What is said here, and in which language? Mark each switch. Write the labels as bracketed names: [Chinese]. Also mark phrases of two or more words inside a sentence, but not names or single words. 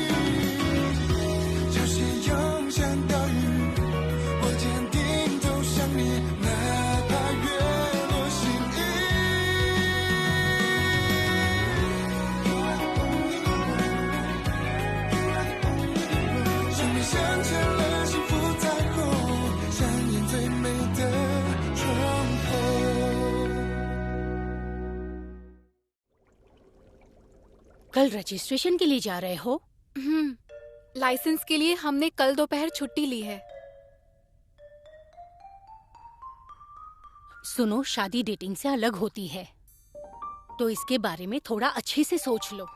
[Chinese] 潮汐涌向岛屿，我坚定走向你，哪怕月落心意。生命镶嵌了幸福彩虹，上演最美的窗口。 [Hindi] कल रजिस्ट्रेशन के लिए जा रहे हो? लाइसेंस के लिए हमने कल दोपहर छुट्टी ली है। सुनो, शादी डेटिंग से अलग होती है, तो इसके बारे में थोड़ा अच्छे से सोच लो।